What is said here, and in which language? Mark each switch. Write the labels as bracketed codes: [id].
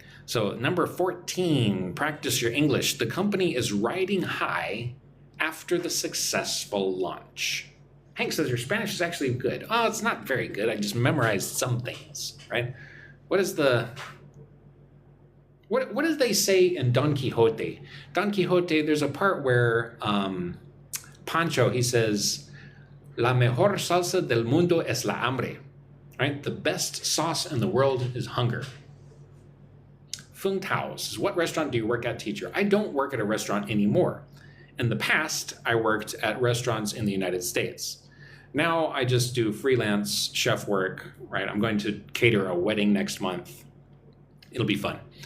[en] So number 14, practice your English. The company is riding high after the successful launch. Hank says your Spanish is actually good. Oh, it's not very good. I just memorized some things, right? What do they say in Don Quixote? Don Quixote, there's a part where Pancho, he says, [es] La mejor salsa del mundo es la hambre. [en] Right? The best sauce in the world is hunger. Fung Tao says, what restaurant do you work at, teacher? I don't work at a restaurant anymore. In the past, I worked at restaurants in the United States. Now I just do freelance chef work, right? I'm going to cater a wedding next month. It'll be fun.